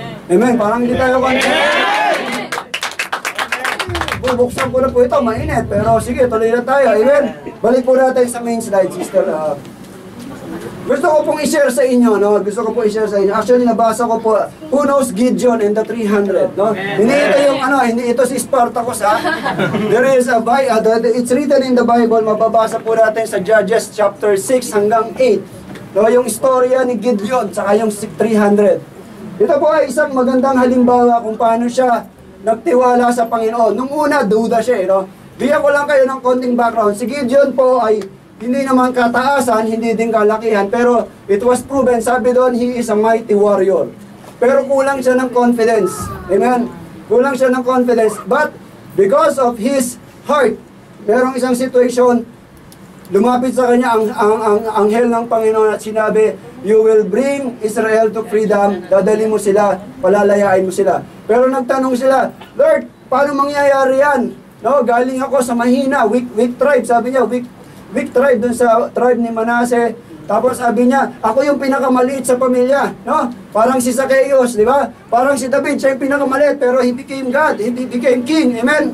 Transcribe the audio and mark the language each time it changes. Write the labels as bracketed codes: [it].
[tl] Amen. Parang hindi tayo bubuksan ko na po ito, mainit. Pero sige, tuloy na tayo. Amen? Balik po natin sa main slide, sister. Gusto ko pong i-share sa inyo, no? Gusto ko pong i-share sa inyo. [en] Actually, [tl] nabasa ko po, [en] who knows Gideon and the 300, no? [tl] Hindi ito yung, hindi ito si Spartacus, ha? [en] There is a, it's written in the Bible, [tl] mababasa po natin sa Judges chapter 6 hanggang 8. [en] No? [tl] Yung istorya ni Gideon, saka yung 300. Ito po ay isang magandang halimbawa kung paano siya nagtiwala sa Panginoon. Nung una, duda siya, no? Bigyan ko lang kayo ng konting background. Si Gideon po ay hindi naman kataasan, hindi din kalakihan, pero it was proven, sabi doon, [en] he is a mighty warrior. [tl] Pero kulang siya ng confidence. Amen? Kulang siya ng confidence. But, because of his heart, merong isang situation, lumapit sa kanya ang anghel ng Panginoon at sinabi, [en] you will bring Israel to freedom, [tl] dadali mo sila, palalayain mo sila. Pero nagtanong sila, Lord, paano mangyayari yan? No, galing ako sa mahina, weak tribe, sabi niya, weak tribe dun sa tribe ni Manase. Tapos sabi niya, ako yung pinakamaliit sa pamilya, no? Parang si Zacchaeus, di ba? Parang si David, siya yung pinakamaliit, pero [en] he became God, he became king, [tl] amen?